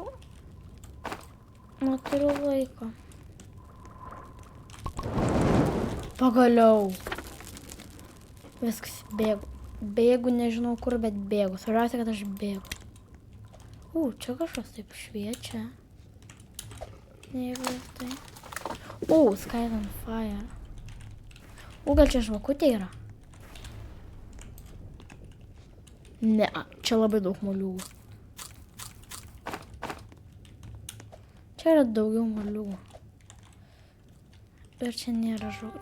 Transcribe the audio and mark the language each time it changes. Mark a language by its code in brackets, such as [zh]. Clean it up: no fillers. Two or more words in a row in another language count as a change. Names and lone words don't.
[lt] Neturiu laiko. Pagaliau. Viskas, bėgu, nežinau kur, bet bėgu. Svarbiausia, kad aš bėgu. Čia kažkas taip šviečia. Jeigu tai. [en] Sky on fire. [lt] Gal čia žvakutė yra? Ne, čia labai daug moliūgų. Čia yra daugiau moliūgų. Ir čia nėra žuvų.